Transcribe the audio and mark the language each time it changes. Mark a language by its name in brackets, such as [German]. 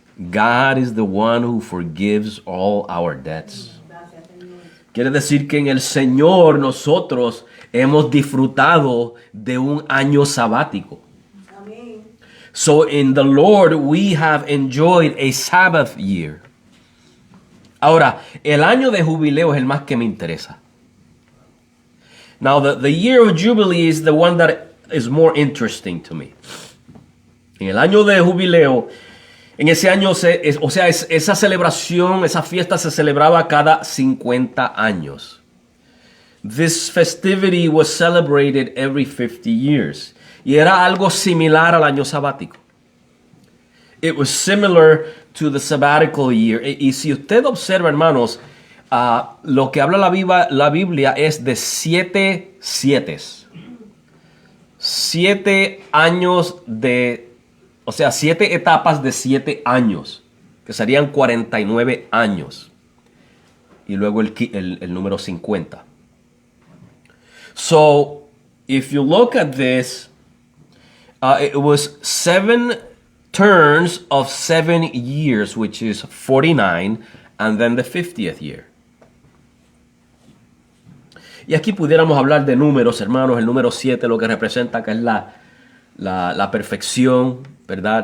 [English] God is the one who forgives all our debts. [Spanish] Quiere decir que en el Señor nosotros hemos disfrutado de un año sabático. Amen. [English] So in the Lord we have enjoyed a Sabbath year. [Spanish] Ahora, el año de jubileo es el más que me interesa. [English] Now the year of Jubilee is the one that is more interesting to me. [Spanish] En el año de jubileo, en ese año, esa celebración, esa fiesta se celebraba cada 50 años. [English] This festivity was celebrated every 50 years. [Spanish] Y era algo similar al año sabático. [English] It was similar to the sabbatical year. [Spanish] Y si usted observa, hermanos, lo que habla la Biblia es de 7 sietes. 7 años o sea, 7 etapas de 7 años, que serían 49 años. Y luego el número 50. [English] So, if you look at this, it was 7 turns of 7 years, which is 49, and then the 50th year. [Spanish] Y aquí pudiéramos hablar de números, hermanos. El número 7 lo que representa que es la perfección, ¿verdad?